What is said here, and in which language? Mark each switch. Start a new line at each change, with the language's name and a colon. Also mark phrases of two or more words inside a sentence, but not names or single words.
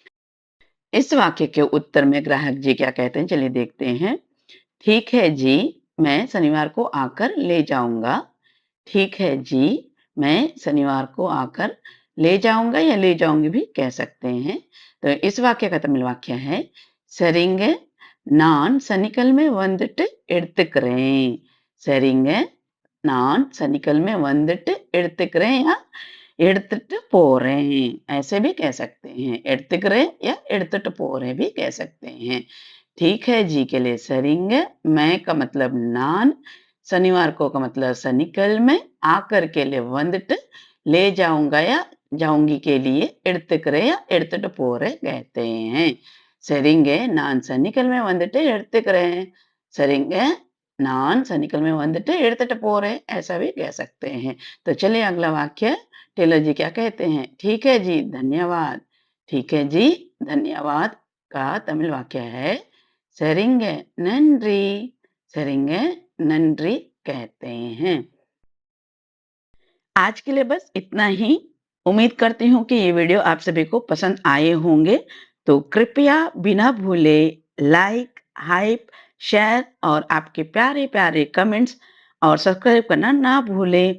Hindi: इस वाक्य के उत्तर में ग्राहक जी क्या कहते हैं चलिए देखते हैं। ठीक है जी, मैं शनिवार को आकर ले जाऊंगा। ठीक है जी, मैं शनिवार को आकर ले जाऊंगा या ले जाऊंगी भी कह सकते हैं। तो इस वाक्य का तमिल वाक्य है
Tamil: சரிங்க, நான் சனிக்கிழமை வந்துட்டு எடுத்துக்கிறேன்। சரிங்க, நான் சனிக்கிழமை வந்துட்டு எடுத்துக்கிறேன் या எடுத்துட்டு போறேன்,
Hindi: ऐसे भी कह सकते हैं। எடுத்துக்கிறேன் या
Tamil: எடுத்துட்டு போறேன்
Hindi: भी कह सकते हैं। ठीक है जी के लिए சரிங்க, मैं का मतलब நான், शनिवार को का मतलब சனிக்கிழமை, आकर के लिए வந்துட்டு, ले जाऊँगा या जाऊँगी के लिए எடுத்துக்கிறேன் या
Tamil: எடுத்துட்டு போறேன்
Hindi: कहते हैं।
Tamil: சரிங்க, நான் சனிக்கிழமை வந்துட்டு எடுத்துக்கிறேன்। சரிங்க, நான் சனிக்கிழமை வந்துட்டு எடுத்துட்டு போறேன்,
Hindi: ऐसा भी कह सकते हैं। तो चलिए अगला वाक्य टेलर जी क्या कहते हैं? ठीक है जी, धन्यवाद। ठीक है जी, धन्यवाद का तमिल वाक्य है
Tamil: சரிங்க, நன்றி। சரிங்க, நன்றி
Hindi: कहते हैं। आज के लिए बस इतना ही। उम्मीद करती हूँ कि ये वीडियो आप सभी को पसंद आए होंगे। तो कृपया बिना भूले लाइक, हाइप, शेयर और आपके प्यारे-प्यारे कमेंट्स और सब्सक्राइब करना ना भूलें।